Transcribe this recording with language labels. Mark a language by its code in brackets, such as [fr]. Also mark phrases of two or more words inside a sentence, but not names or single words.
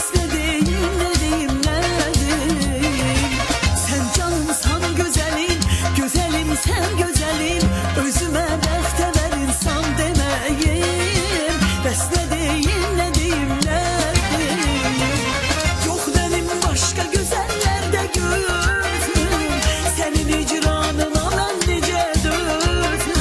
[az] nə deyim, nə deyim, nə deyim [tr] Sen canımsan güzelim, güzelim sen güzelim [az] Özüme bəxtəvər insan demeyim Bəs nə deyim, nə deyim, nə deyim [tr] Yok benim başka güzellerde gözüm Senin icranına ben nice döndüm